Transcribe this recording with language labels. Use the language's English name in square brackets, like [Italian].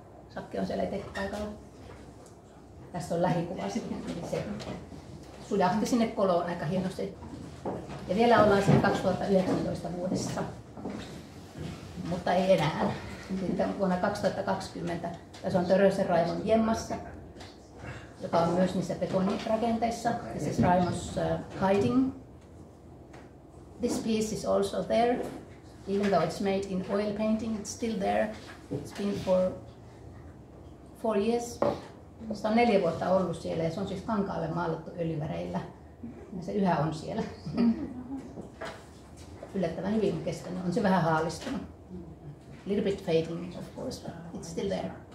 [Finnish] Sakke on siellä itse paikalla. Tässä on lähikuva sitten, eli se sujahti sinne koloon aika hienosti. Ja vielä ollaan siinä 2019 vuodessa, mutta ei enää. Sitten vuonna 2020 tässä on Törösen Raimon Jemmassa, joka on myös niissä betonirakenteissa. [English] This is Raimo's hiding. This piece is also there, even though it's made in oil painting, it's still there. It's been for 4 years. [Finnish] Sitä on 4 vuotta ollut siellä ja se on siis kankaalle maalattu öljyväreillä. Ja se yhä on siellä. Yllättävän hyvin kestänyt. On se vähän haalistunut. [English] A little bit fading, of course, but it's still there.